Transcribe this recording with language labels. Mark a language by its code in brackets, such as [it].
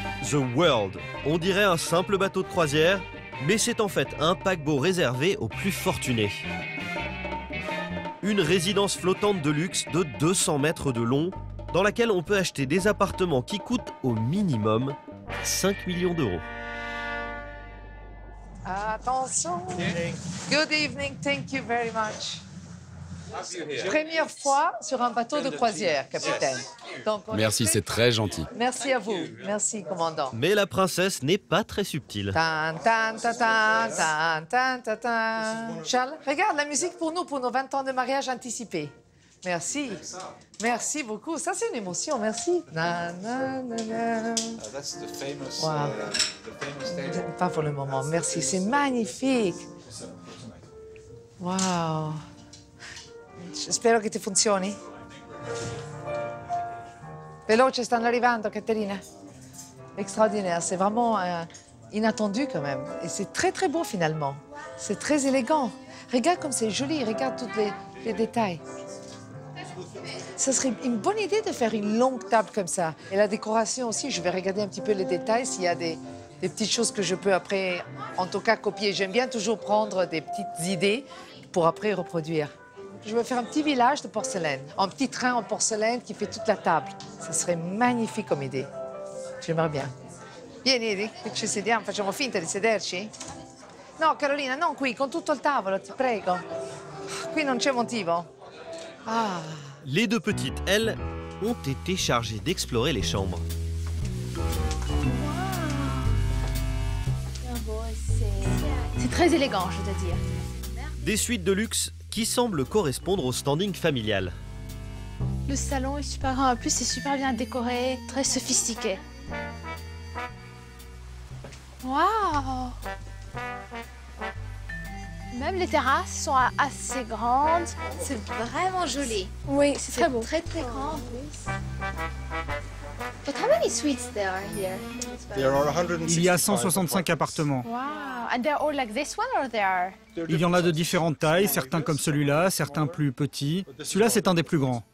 [fr] The World, on dirait un simple bateau de croisière, mais c'est en fait un paquebot réservé aux plus fortunés. Une résidence flottante de luxe de 200 mètres de long, dans laquelle on peut acheter des appartements qui coûtent au minimum 5 millions d'euros. Attention. [en] Good evening, thank you very much. [fr] Première fois sur un bateau de croisière, capitaine. Donc, Merci, c'est très gentil. Merci à vous. Merci, commandant. Mais la princesse n'est pas très subtile. Tan, tan, tan, tan, tan, tan, tan, tan. Charles, regarde la musique pour nous, pour nos 20 ans de mariage anticipé. Merci. Merci beaucoup. Ça, c'est une émotion. Merci. Na, na, na, na. Wow. Pas pour le moment. Merci. C'est magnifique. Wow. [it] Spero che ti funzioni. Veloce, stanno arrivando, Caterina. [fr] Extraordinaire. C'est vraiment inattendu quand même. Et c'est très, très beau finalement. C'est très élégant. Regarde comme c'est joli. Regarde tous les détails. Ce serait une bonne idée de faire une longue table comme ça. Et la décoration aussi, je vais regarder un petit peu les détails, s'il y a des petites choses que je peux après, en tout cas, copier. J'aime bien toujours prendre des petites idées pour après reproduire. Je vais faire un petit village de porcelaine, un petit train en porcelaine qui fait toute la table. Ça serait magnifique comme idée. J'aimerais bien. [it] Vieni, ci sediamo, facciamo finta di sederci? No, Carolina, non qui, con tutto il tavolo, ti prego. Qui non c'è motivo. Ah. [fr] Les deux petites, elles, ont été chargées d'explorer les chambres. C'est très élégant, je dois dire. Des suites de luxe qui semblent correspondre au standing familial. Le salon est super grand. En plus, c'est super bien décoré, très sophistiqué. Waouh! Même les terrasses sont assez grandes. C'est vraiment joli. Oui, c'est très beau. Très, très grand en plus. [en] But how many suites there are here? [fr] Il y a 165 appartements. [en] Wow. And they're all like this one or they are? [fr] Il y en a de différentes tailles, certains comme celui-là, certains plus petits. Celui-là, c'est un des plus grands.